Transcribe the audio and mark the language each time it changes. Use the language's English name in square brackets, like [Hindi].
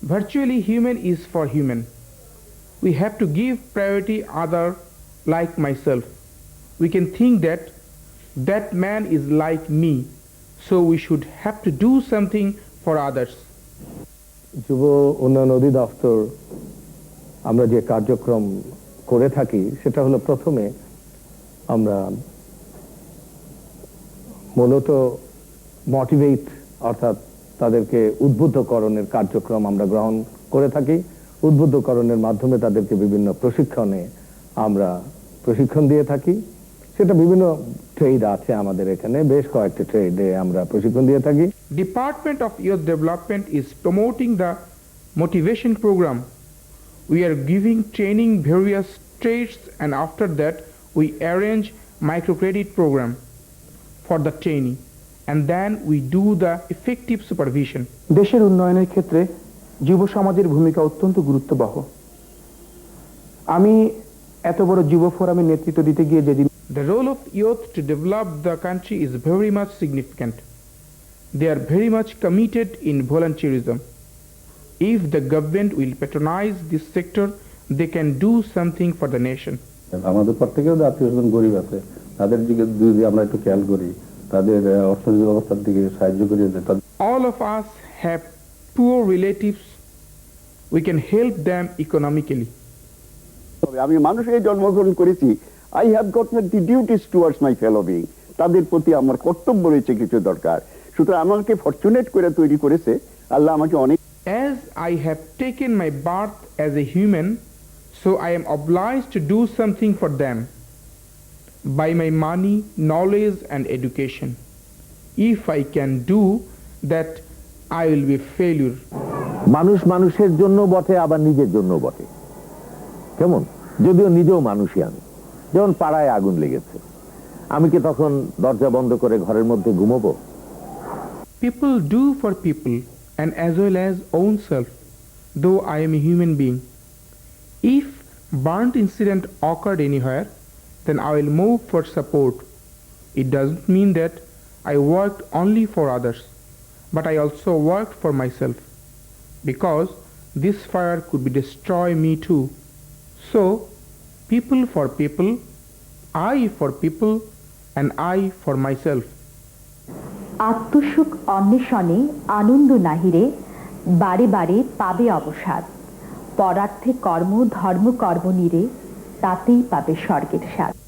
[English] Virtually human is for human. We have to give priority other like myself. We can think that that man is like me, so we should have to do something for others. [Bangla] যুব উন্নয়ন অধিদপ্তর আমরা যে কার্যক্রম করে থাকি সেটা হলো, প্রথমে আমরা মূলত মোটিভেট অর্থাৎ তাদেরকে উদ্বুদ্ধকরণের কার্যক্রম আমরা গ্রহণ করে থাকি। উদ্বুদ্ধকরণের মাধ্যমে তাদেরকে বিভিন্ন প্রশিক্ষণে আমরা প্রশিক্ষণ দিয়ে থাকি। সেটা বিভিন্ন ট্রেড আছে আমাদের এখানে, বেশ কয়েকটি ট্রেডে আমরা প্রশিক্ষণ দিয়ে থাকি। [English] Department of Youth Development is promoting the motivation program. We are giving training various trades, and after that we arrange microcredit program for the training, and then we do the effective supervision. [Bangla] দেশের উন্নয়নের ক্ষেত্রে যুব সমাজের ভূমিকা অত্যন্ত গুরুত্ববহ। আমি এত বড় যুব ফোরামের নেতৃত্ব দিতে গিয়ে যেদিন [English] The role of youth to develop the country is very much significant. They are very much committed in volunteerism. If the government will patronize this sector, they can do something for the nation. [Bangla] আমাদের প্রত্যেকের আত্মীয়স্বজন গরিব আছে, তাদের দিকে যদি আমরা একটু খেয়াল করি, তাদের অর্থনৈতিক অবস্থার দিকে সাহায্য করি। [English] All of us have poor relatives. We can help them economically. [Bangla] আমি মানুষের জন্মগ্রহণ করেছি, [English] I have got the duties towards my fellow being. [Bangla] তাদের প্রতি আমার কর্তব্য রয়েছে কিছু দরকার। সুতরাং আমাকে ফরচুনেট করে তৈরি করেছে আল্লাহ আমাকে অনেক। [English] As I have taken my birth as a human, so I am obliged to do something for them by my money, knowledge and education. If I can do that, I will be failure. [Bangla] মানুষ মানুষের জন্য বটে, আবার নিজের জন্য বটে। কেমন? যদিও নিজেও মানুষই আমি। যেমন পাড়ায় আগুন লেগেছে, আমি কি তখন দরজা বন্ধ করে ঘরের মধ্যে ঘুমাবো? [English] People do for people and as well as own self, though I am a human being. If burnt incident occurred anywhere, then I will move for support. It doesn't mean that I worked only for others, but I also worked for myself, because this fire could be destroy me too. So, people for people, I for people, and I for myself. [Bangla] আত্মসুখ অন্বেষণে আনন্দ নাহিরে, বারে বারে পাবে অবসাদ। পরার্থে কর্ম ধর্ম কর্ম নিরে, তাতেই পাবে স্বর্গের স্বাদ।